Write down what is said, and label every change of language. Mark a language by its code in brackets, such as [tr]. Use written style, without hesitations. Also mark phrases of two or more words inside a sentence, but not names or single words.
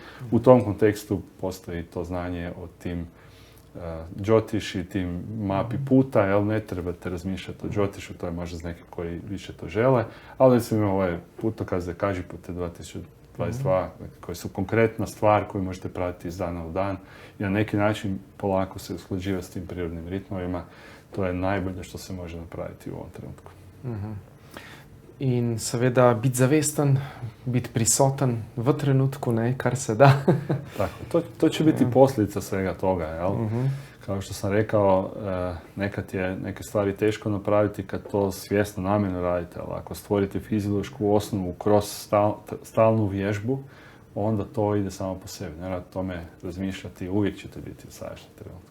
[hr] U tom kontekstu postoji to znanje o tim džotiš i tim mapi puta, jel ne trebate razmišljati o džotišu, to je možda za neke koji više to žele, ali recimo imamo ovaj putokaze Kažipute 2022, koji su konkretna stvar koju možete pratiti iz dana u dan i na neki način polako se usklađivati s tim prirodnim ritmovima. To je najbolje što se može napraviti u ovom trenutku. [sl] In seveda biti zavesten, biti prisoten v trenutku, ne, kar se da. [hr] Tako, to će biti posljedica svega toga, jel? Kao što sam rekao, nekad je neke stvari teško napraviti kad to svjesno namjerno radite, ali ako stvorite fiziološku osnovu kroz stalnu vježbu, onda to ide samo po sebi. Ne rad tome razmišljati, uvijek ćete biti u sadašnjem trenutku.